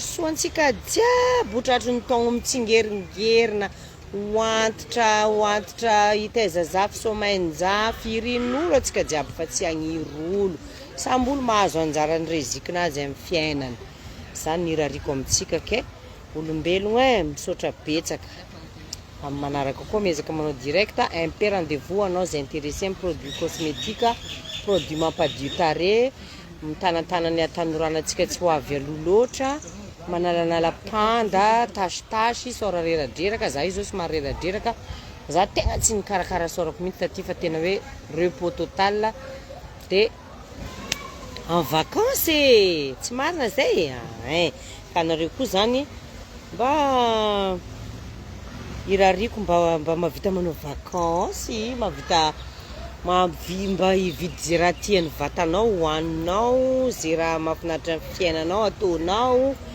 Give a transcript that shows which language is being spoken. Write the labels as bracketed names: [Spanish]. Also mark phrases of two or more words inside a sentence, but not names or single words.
[Malagasy] soantsika jiaby otratry ny taogno mitsingeringerina hoantitra hitaiza zafy somainja firin'olo atsika jiaby fa tsy agniry olo samby olo mahazo anjara ny rezikinazy amin'ny fiainany zany nirariko amitsika ke olombelogno misaotra betsaka amin'ny manaraka koa miezaka manao direct MP rendez-vous anao zay intéressé amin'ny [French] produit cosmétique produit [Malagasy] mampadio tarehy mitanantanany atanoranantsika tsy ho avy aloha loatra manalanala panda tashitashy sora reradreraka za io zao somary reradreraka za tegna tsy nikarakara sorako mihitsy taty fa tena hoe [French] repos total de en vacances [Malagasy] tsy marina zay ka anareo koa zany mba irariko mba mavita manao vacances mavita mba hividy zay raha tiany vatanao hoaninao zay raha mahafinaritra ny fiainanao ataonao